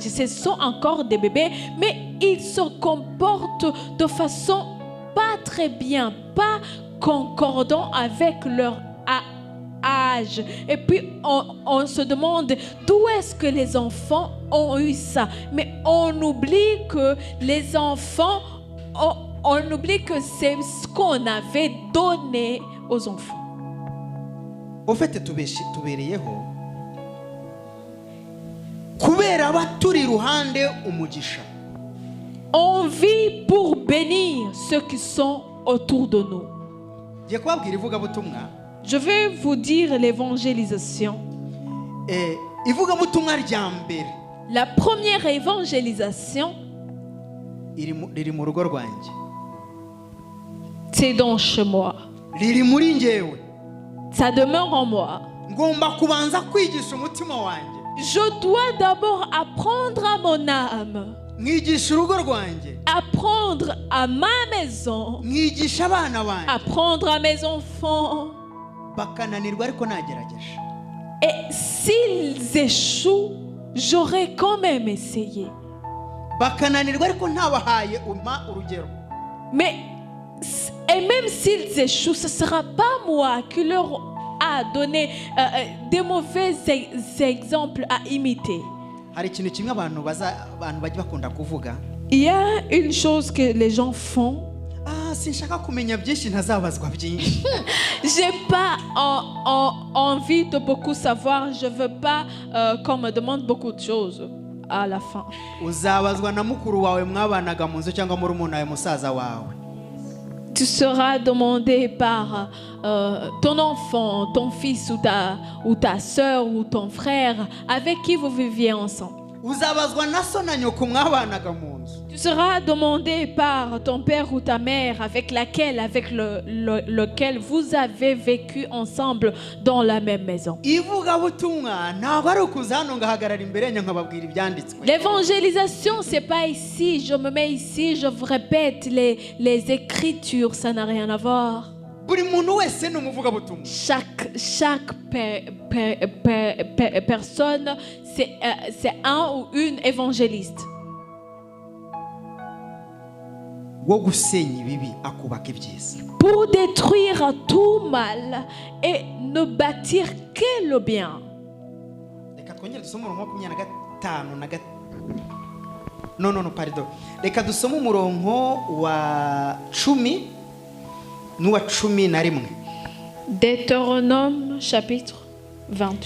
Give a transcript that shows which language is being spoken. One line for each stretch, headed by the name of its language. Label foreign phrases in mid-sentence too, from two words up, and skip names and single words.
French: Ce sont encore des bébés, mais ils se comportent de façon pas très bien, pas concordant avec leur âge. Et puis on se demande d'où est-ce que les enfants ont eu ça. Mais on oublie que les enfants, on oublie que c'est ce qu'on avait donné aux enfants.
Kinyarwanda: ufite tubereyeho kubera abaturi iruhande umugisha.
French: On vit pour bénir ceux qui sont autour de nous.
Kinyarwanda: Ngiye kubabwira ivugabutumwa.
French: Je vais vous dire l'évangélisation.
Kinyarwanda: Ivugabutumwa rya mbere.
French: La première évangélisation,
Kinyarwanda: riri mu rugo rwanjye.
French: C'est dans chez moi.
Kinyarwanda: Riri muri njyewe.
French: Ça demeure en moi.
Kinyarwanda: Ngomba kubanza kwigisha umutima wanjye.
French: Je dois d'abord apprendre à mon âme.
Kinyarwanda: Mwigisha urugo rwanjye.
French: Apprendre à ma maison.
Kinyarwanda: Mwigisha abana banjye.
French: Apprendre à mes enfants.
Kinyarwanda: Bakananirwa ariko nagerageje.
French: Et s'ils échouent, j'aurais quand même essayé.
Kinyarwanda: Bakananirwa ariko ntabahaye umpa urugero.
French: Mais et même s'ils échouent, ce ne sera pas moi qui leur a donné des mauvais exemples à imiter.
Kinyarwanda: Hari ikintu kimwe abantu bajya bakunda kuvuga.
French: Il y a une chose que les gens font.
Kinyarwanda: Sinshaka kumenya byinshi ntazabazwa byinshi.
French: J'ai pas envie de beaucoup savoir. Je veux pas qu'on me demande beaucoup de choses à la fin.
Kinyarwanda: Uzabazwa na mukuru wawe mwabanaga mu nzu cyangwa muri umuntu wawe musaza wawe.
French: Tu seras demandé par ton enfant, ton fils ou ta soeur ou ton frère avec qui vous viviez ensemble.
Kinyarwanda: Uzabazwa na so na nyoko mwabanaga mu nzu.
French: Tu seras demandé par ton père ou ta mère avec lequel vous avez vécu ensemble dans la même maison.
Kinyarwanda: Ivugabutumwa ntabwo ari ukuza hano ngahagarara imbere yanyu nkababwira ibyanditswe.
French: L'évangélisation, c'est pas ici, je me mets ici, je vous répète les écritures, ça n'a rien à voir.
Kinyarwanda: Buri muntu wese ni umuvugabutumwa.
French: Chaque personne, c'est un ou une évangéliste.
Kinyarwanda: Wo gusenya ibibi akubaka ibyiza.
French: Pour détruire tout mal et ne bâtir que le bien.
Kinyarwanda: Reka twongere dusome umurongo wa 25 na pardon. Reka dusome umurongo wa 10 n'uwa 11.
French: Deutéronome chapitre 28.